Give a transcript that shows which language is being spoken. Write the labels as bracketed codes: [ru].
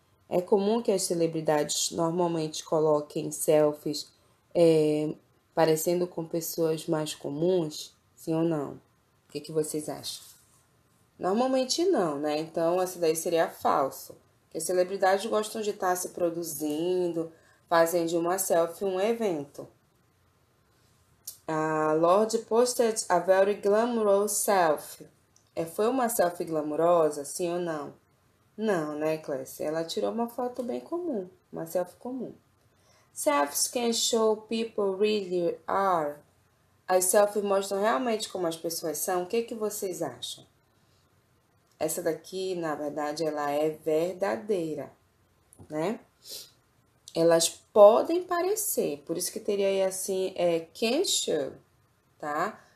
[pt] É comum que as celebridades normalmente coloquem selfies parecendo com pessoas mais comuns? Sim ou não? O que vocês acham? Normalmente não, né? Então, essa daí seria falso. Porque as celebridades gostam de estar se produzindo, fazem de uma selfie um evento. [en] A Lorde posted a very glamorous selfie. [pt] Foi uma selfie glamurosa, sim ou não? Não, né, Clécia? Ela tirou uma foto bem comum, uma selfie comum. [en] Selfies can show people really are. [pt] As selfies mostram realmente como as pessoas são. O que vocês acham? Essa daqui, na verdade, ela é verdadeira, né? Elas podem parecer, por isso que teria aí assim, [en] can show, [pt] tá?